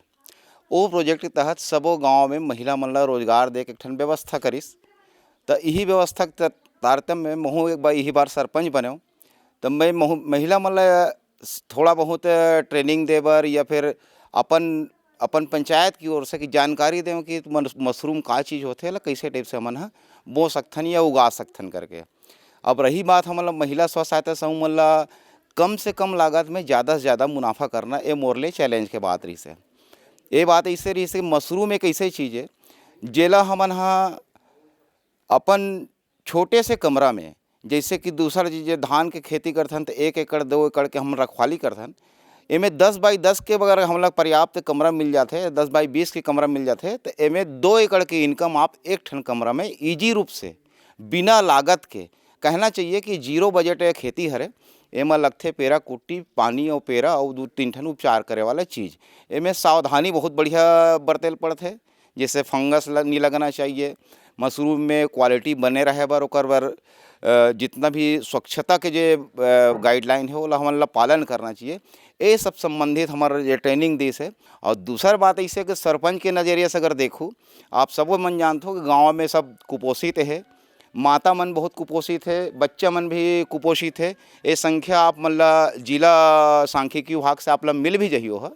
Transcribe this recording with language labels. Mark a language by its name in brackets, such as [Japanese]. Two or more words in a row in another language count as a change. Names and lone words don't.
[Chhattisgarhi] वो प्रोजेक्ट के तहत सबो गांव में महिला मन ला रोजगार दे के एक ठन व्यवस्था करिस। तो यही व्यवस्था के तारतम्य में महू एक बार यही बार सरपंच बने, तो मैं महिला मन ला थोड़ा बहुत ट्रेनिंग दे बर या फिर अपन पंचायत की ओर से कि जानकारी दें कि मशरूम का चीज़ होते ला कैसे टाइप से हमन हा बो सकथन या उगा सकथन करके। अब रही बात हमन महिला स्व सहायता समूह मन ला कम से कम लागत में ज़्यादा से ज़्यादा मुनाफा करना, ये मोरले चैलेंज के बात रही से। ये बात ऐसे रही से मशरूम एक ऐसी चीज़ है जेला हमन हा अपन छोटे से कमरा में, जैसे कि दूसरा चीज़ धान के खेती करथन तो 1 एकड़ 2 एकड़ के हम रखवाली करथन, एमें 10 बाई 10 के अगर हम लोग पर्याप्त कमरा मिल जाते, 10 बाई 20 के कमरा मिल जाते, तो एमें 2 एकड़ की इनकम आप एक ठन कमरा में ईजी रूप से बिना लागत के, कहना चाहिए कि 0 बजट खेती हरे। एमा लगथे पेरा कुट्टी, पानी और पेरा और 2-3 ठन उपचार करे वाला चीज़। एमें सावधानी बहुत बढ़िया बरतेल पड़थे, जैसे फंगस नहीं लगना चाहिए। मशरूम में क्वालिटी बने रहे बर ओकर बर जितना भी स्वच्छता के जो गाइडलाइन है वो हमन ला पालन करना चाहिए। ये सब संबंधित हमारा ये ट्रेनिंग देश है। और दूसरा बात ऐसे कि सरपंच के नज़रिए से अगर देखूँ, आप सब मन जानते हो कि गाँव में सब कुपोषित है, माता मन बहुत कुपोषित है, बच्चा मन भी कुपोषित है। ये संख्या आप मतलब जिला सांख्यिकी विभाग से आप लोग मिल भी जइयो है।